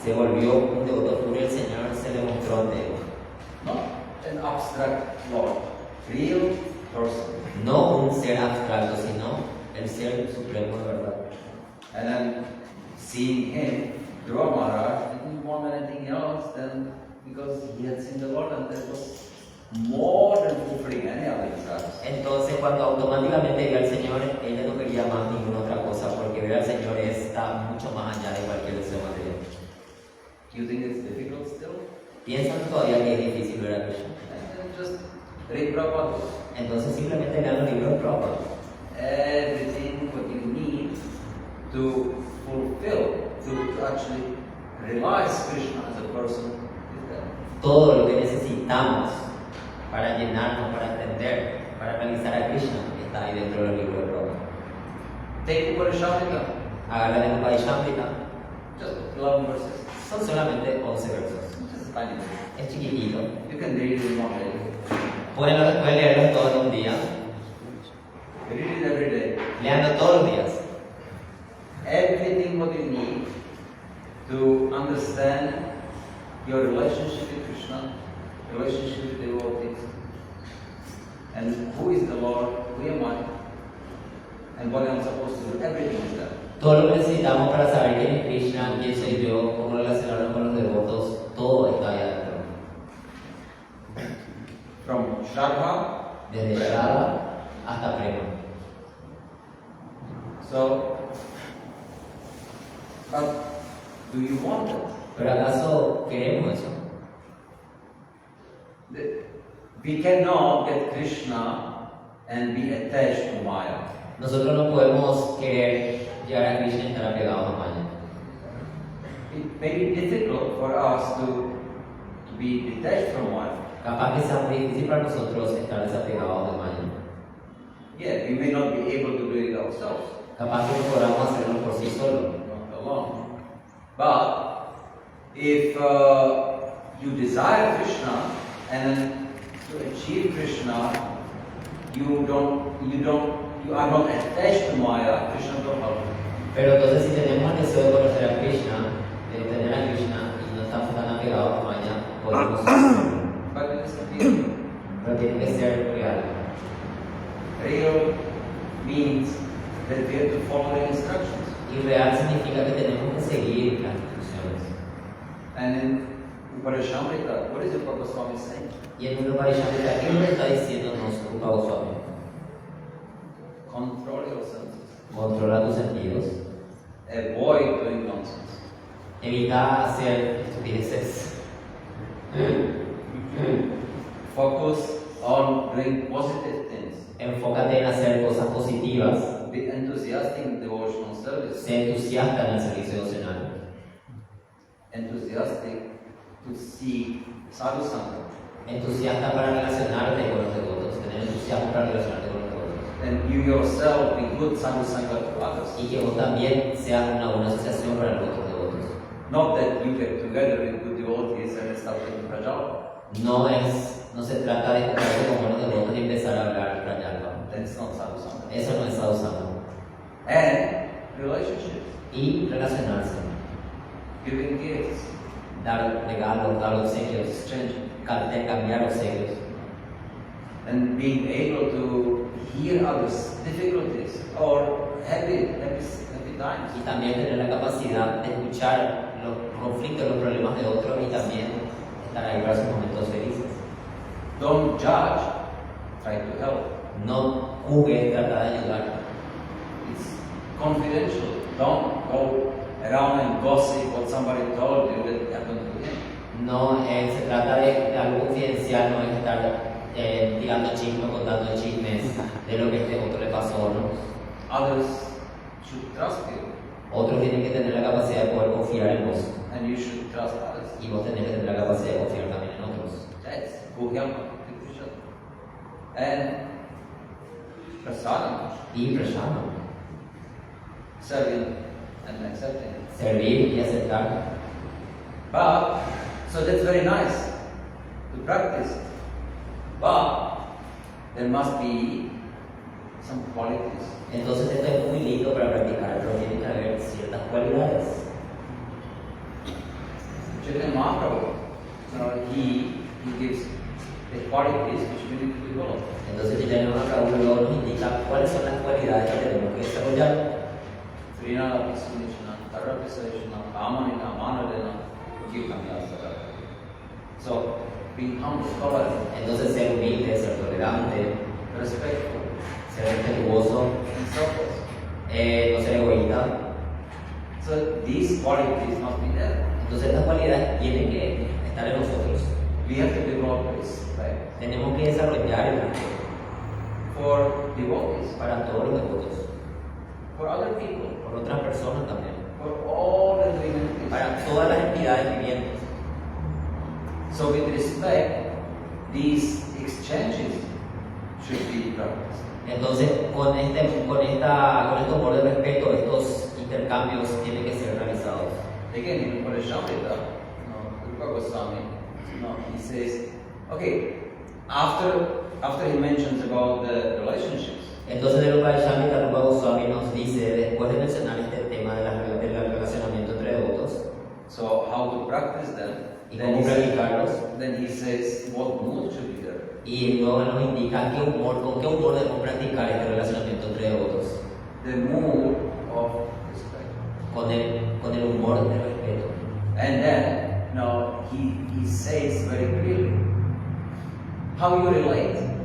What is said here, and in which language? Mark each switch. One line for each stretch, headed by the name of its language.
Spanish: Se volvió un devoto puro y el Señor se le mostró ante él.
English: Not an abstract Lord, real person.
Spanish: No un ser abstracto, sino el ser supremo de verdad.
English: And then seeing him, Dhruva Maharaj didn't want anything else than because he had seen the Lord and that was more than fulfilling any other desires.
Spanish: Entonces cuando automáticamente vio al Señor, ella no quería más ninguna otra cosa, porque ver al Señor está mucho más allá de cualquier deseo material.
English: Do you think it's difficult still?
Spanish: ¿Piensan todavía que es difícil ver a Krishna?
English: And then just read Prabhupada.
Spanish: Entonces simplemente lean los libros de Prabhupada.
English: Everything what you need to fulfill, to actually realize Krishna as a person is there.
Spanish: Todo lo que necesitamos para llenarnos, para entender, para realizar a Krishna está ahí dentro del libro de Prabhupada.
English: Take Upanishadika,
Spanish: Agarra el Upanishadika,
English: just 11 verses.
Spanish: son solamente 11 versos.
English: Just tiny.
Spanish: Es chiquitito.
English: You can read it in one day.
Spanish: Pueden leerlos todos en un día,
English: Read it every day.
Spanish: leanlo todos los días.
English: Everything what you need to understand your relationship with Krishna, relationship with devotees, and who is the Lord, who am I, and what I'm supposed to do, everything is there.
Spanish: Todo lo que necesitamos para saber quién es Krishna, quién soy yo, cómo relacionarnos con los devotos, todo está ahí adentro.
English: From Shraddha,
Spanish: Desde Shraddha hasta Prema.
English: so, but do you want it?
Spanish: Pero ¿acaso queremos eso?
English: We cannot get Krishna and be attached to Maya.
Spanish: Nosotros no podemos querer llegar a Krishna y estar apegados a Maya.
English: It may be difficult for us to be detached from Maya.
Spanish: Capaz que sea muy difícil para nosotros estar desapegados de Maya.
English: Yeah, we may not be able to do it ourselves,
Spanish: Capaz que no podamos hacerlo por sí solos.
English: not alone. But if you desire Krishna and then to achieve Krishna, you are not attached to Maya. Krishna will help you.
Spanish: Pero entonces si tenemos el deseo de conocer a Krishna, de tener a Krishna y no estamos tan apegados a Maya, podemos hacerlo.
English: But it is real.
Spanish: Pero tiene que ser real.
English: Real means that we have to follow the instructions.
Spanish: Y real significa que tenemos que seguir las instrucciones.
English: And in Upanishadika, what is the Papa Swami saying?
Spanish: Y en un Upanishadika, ¿qué nos está diciéndonos Rupa Goswami?
English: Control your senses.
Spanish: Controla tus sentidos.
English: Avoid doing nonsense.
Spanish: Evita hacer estupideces.
English: Focus on doing positive things.
Spanish: Enfócate en hacer cosas positivas.
English: Be enthusiastic in devotional service.
Spanish: Sé entusiasta en el servicio devocional.
English: Enthusiastic to seek sadhu sangha.
Spanish: Entusiasta para relacionarte con los devotos. Tener entusiasmo para relacionarte con los devotos.
English: And you yourself be good sadhu sangha to others.
Spanish: Y que vos también seas una buena asociación para los otros devotos.
English: Not that you get together with good devotees and start taking prajala.
Spanish: No se trata de juntarse con buenos devotos y empezar a hablar Prayalpa.
English: That's not sadhu sangha.
Spanish: Eso no es sadhusanga.
English: And relationships.
Spanish: Y relacionarse.
English: Giving gifts.
Spanish: Dar regalos, dar obsequios.
English: Exchanging.
Spanish: Cambiar obsequios.
English: And being able to hear others' difficulties or happy times.
Spanish: Y también tener la capacidad de escuchar los conflictos, los problemas de otros y también estar ahí para sus momentos felices.
English: Don't judge, try to help.
Spanish: No juzgues, trata de ayudar.
English: It's confidential. Don't go around and gossip what somebody told you that happened to him.
Spanish: No se trata de algo confidencial, no es estar tirando chismes, contando chismes de lo que este otro le pasó, ¿no?
English: Others should trust you,
Spanish: Otros tienen que tener la capacidad de poder confiar en vos.
English: and you should trust others.
Spanish: Y vos tenés que tener la capacidad de confiar también en otros.
English: That's Guhyam Krishna. And prasadam,
Spanish: Y prashana,
English: serving and accepting.
Spanish: servir y aceptar.
English: But, so that's very nice to practice. But, there must be some qualities.
Spanish: Entonces esto es muy lindo para practicar, pero tiene que haber ciertas cualidades.
English: Chaitanya Mahaprabhu, he gives the qualities which we need to develop.
Spanish: Entonces Chaitanya Mahaprabhu luego nos indica cuáles son las cualidades que tenemos que desarrollar. Srinada Krishna, Tarapisa Krishna, Kamanina, Manadena, Ujikamyasara.
English: So, be humble, tolerant,
Spanish: Entonces ser humilde, ser tolerante,
English: respectful,
Spanish: ser respetuoso,
English: and selfless.
Spanish: no ser egoísta.
English: So, these qualities must be there.
Spanish: Entonces estas cualidades tienen que estar en nosotros.
English: We have to develop respect
Spanish: Tenemos que desarrollar el respeto
English: for devotees,
Spanish: para todos los devotos,
English: for other people,
Spanish: por otras personas también,
English: for all the living entities.
Spanish: para todas las entidades vivientes.
English: So, with respect, these exchanges should be practiced.
Spanish: Entonces, con este amor de respeto, estos intercambios tienen que ser realizados.
English: Again, even for the Shambhita, Rupa Goswami, he says, okay, after he mentions about the relationships,
Spanish: Entonces, el Upayashamita Rupa Goswami nos dice, después de mencionar este tema del relacionamiento entre devotos
English: so how to practice them,
Spanish: y cómo practicarlos,
English: then he says what mood should be there.
Spanish: y luego nos indica con qué humor debemos practicar este relacionamiento entre devotos,
English: The mood of respect.
Spanish: con el humor de respeto.
English: And then, he says very clearly how you relate.